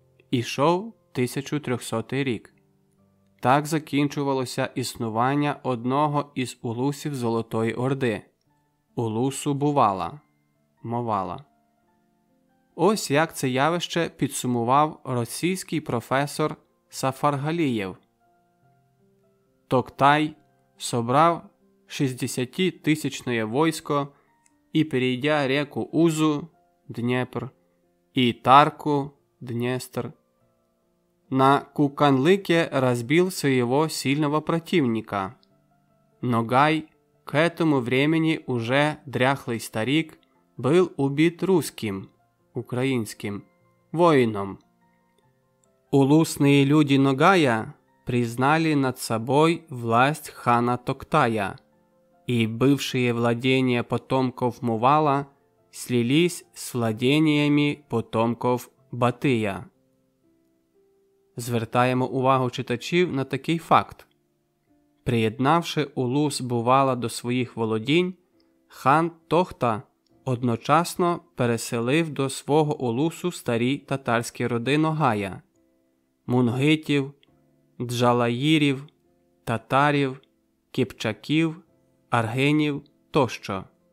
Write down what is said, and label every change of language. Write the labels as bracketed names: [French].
[Ukrainian] Ішов 1300 рік. Так закінчувалося існування одного із улусів Золотої Орди – улусу Бувала, Мовала. Ось як це явище підсумував російський професор Сафаргалієв. [Russian] Токтай собрав 60-тысячное войско и, перейдя реку Узу, Днепр, и Тарку, Днестр, на Куканлыке разбил своего сильного противника. Ногай, к этому времени уже дряхлый старик, был убит русским, украинским, воином. Улусные люди Ногая признали над собой власть хана Токтая, и бывшие владения потомков Мувала слились с владениями потомков Батия. [Ukrainian] Звертаємо увагу читачів на такий факт. Приєднавши улус Бувала до своїх володінь, хан Тохта одночасно переселив до свого улусу старі татарські роди Ногая – мунгитів, джалаїрів, татарів, кипчаків, аргинів тощо.